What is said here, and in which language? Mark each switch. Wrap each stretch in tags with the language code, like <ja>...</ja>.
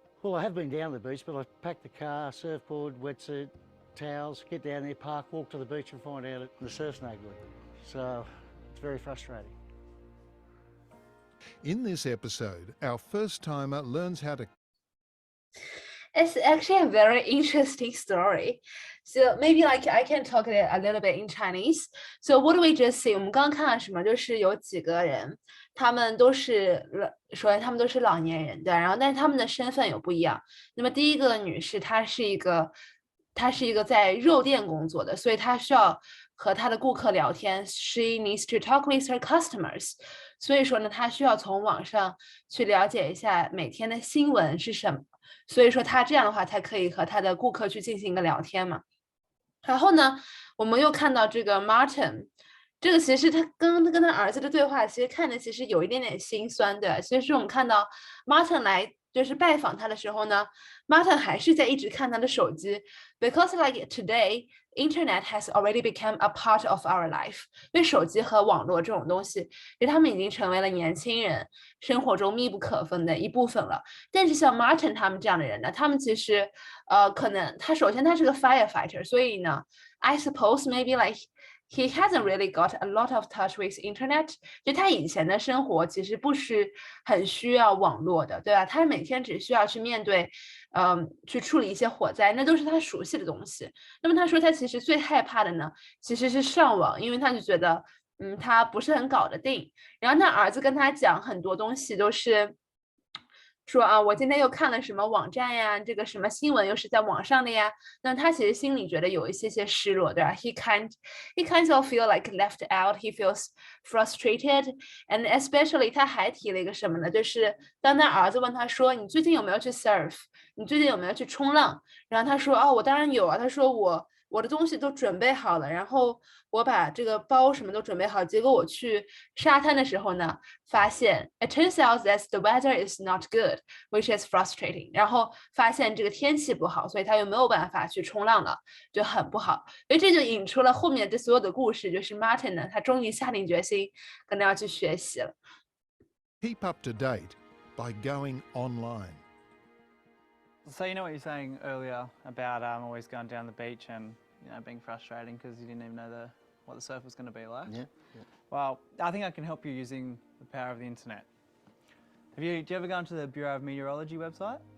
<en>Well, I have been down to the beach, but I packed the car, surfboard, wetsuit, towels, get down there, park, walk to the beach and find out the surf's no good. So it's very frustrating. In this episode, our first-timer learns how to It's actually a very interesting story. So maybe like I can talk it a little bit in Chinese. So what do we just see?</en> <zh>我们刚刚看了什么？就是有几个人，他们都是首先他们都是老年人，对，然后但是他们的身份有不一样。那么第一个女士，她是一个在肉店工作的，所以她需要和她的顾客聊天。</zh> <en>She needs to talk with her customers.</en> <zh>所以说呢，她需要从网上去了解一下每天的新闻是什么。所以说他这样的话才可以和他的顾客去进行一个聊天嘛。然后呢，我们又看到这个 Martin， 这个其实他跟他儿子的对话，其实看着其实有一点点心酸，对。其实我们看到 Martin 来就是拜访他的时候呢 ，Martin 还是在一直看他的手机 ，</zh> <en>because like today internet has already become a part of our life。</en> <zh>因为手机和网络这种东西，其实他们已经成为了年轻人生活中密不可分的一部分了。但是像 Martin 他们这样的人呢，他们其实可能首先他是个 firefighter， 所以呢</zh> <en>I suppose maybe like he hasn't really got a lot of touch with internet。</en> <zh>就他以前的生活其实不是很需要网络的，对吧？他每天只需要去面对去处理一些火灾，那都是他熟悉的东西。那么他说他其实最害怕的呢其实是上网，因为他就觉得他不是很搞得定。然后他儿子跟他讲很多东西都是说啊，我今天又看了什么网站呀，这个什么新闻又是在网上的呀。那他其实心里觉得有一些失落，对吧？</zh> <en>He kind of feel like left out. He feels frustrated, and especially</en> <zh>他还提了一个什么呢？就是当他儿子问他说：“你最近有没有去 surf？你最近有没有去冲浪？” 然后他说：“哦，我当然有啊。”他说我的东西都准备好了，然后我把这个包什么都准备好，结果我去沙滩的时候呢，发现</zh> <en>it turns out that the weather is not good, which is frustrating。</en> <zh>然后发现这个天气不好，所以他又没有办法去冲浪了，就很不好。所以这就引出了后面这所有的故事，就是 Martin 呢，他终于下定决心可能要去学习了。</zh> <en>keep up to date by going online. So you know what you're saying earlier about always going down the beach and being frustrating because you didn't even know what the surf was going to be like. Yeah. Well, I think I can help you using the power of the internet. Do you ever go onto the Bureau of Meteorology website?</en>